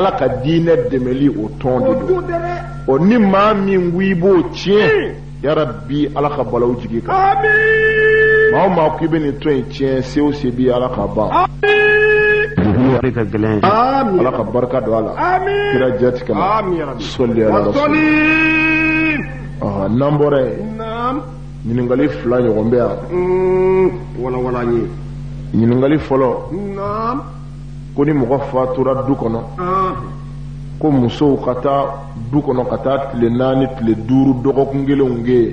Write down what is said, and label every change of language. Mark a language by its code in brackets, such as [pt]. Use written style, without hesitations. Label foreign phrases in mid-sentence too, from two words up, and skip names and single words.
[bm] ala ka diinɛ dɛmɛli o tɔn de o don do dɛrɛ o ni maa min ko i b'o tiɲɛ [ar] يا رب [bm] ala ka balawu jigi kan amin maa o maa ko i bɛ nin tɔn in tiɲɛ se o se b'i ala ka ban amin ala ka barika don a la amin kira jati kama [ar] آمين يا رب [bm] sɔli ala rasul n'an bɔra yen naam ɲininkali fila ɲɔgɔn bɛ yan wala wala n ye ɲininkali fɔlɔ naam ko ni mɔgɔ fatura du kɔnɔ ko musow ka taa du kɔnɔ ka taa tile 4 tile 5 dɔgɔkun kelenw kɛ